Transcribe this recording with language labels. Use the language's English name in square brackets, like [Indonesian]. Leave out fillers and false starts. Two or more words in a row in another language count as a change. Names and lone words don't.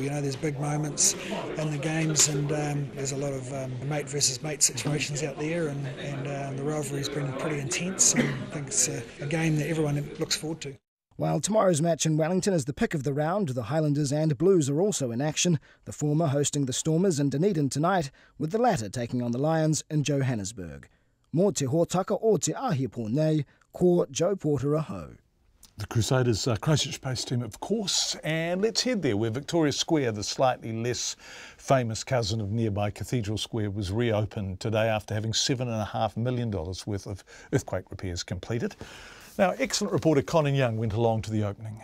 [English] There's big moments in the games, and there's a lot of mate versus mate situations out there, and the rivalry's been pretty intense, and I think it's a game that everyone looks forward to. While tomorrow's match in Wellington is the pick of the round, the Highlanders and Blues are also in action, the former hosting the Stormers in Dunedin tonight, with the latter taking on the Lions in Johannesburg. [Māori] Mō te hōtaka o te ahipo nei, ko Joe Porter aho. [English] The Crusaders Christchurch-based team, of course, and let's head there where Victoria Square, the slightly less famous cousin of nearby Cathedral Square, was reopened today after having $7.5 million worth of earthquake repairs completed. Now, excellent reporter Conan Young went along to the opening.